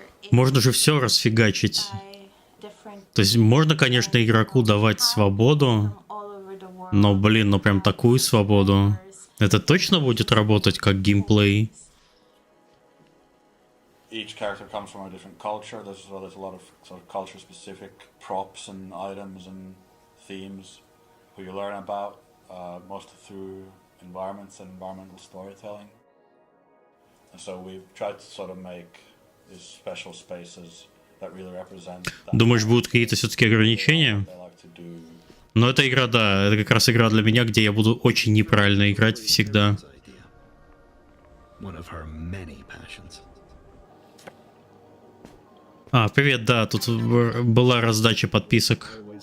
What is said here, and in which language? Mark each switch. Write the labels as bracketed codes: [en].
[ru] Можно же все расфигачить. То есть можно, конечно, игроку давать свободу, но, блин, ну прям такую свободу. Это точно будет работать как геймплей? [en] Each character comes from a different culture. There's a lot of sort of culture-specific props and items and themes who you learn about, mostly through environments and environmental storytelling. And so we've tried to sort of make these special spaces that really represent. [ru] Думаешь, будут какие-то все-таки ограничения? Но эта игра, да, это как раз игра для меня, где я буду очень неправильно играть всегда. Привет, да, тут была раздача подписок.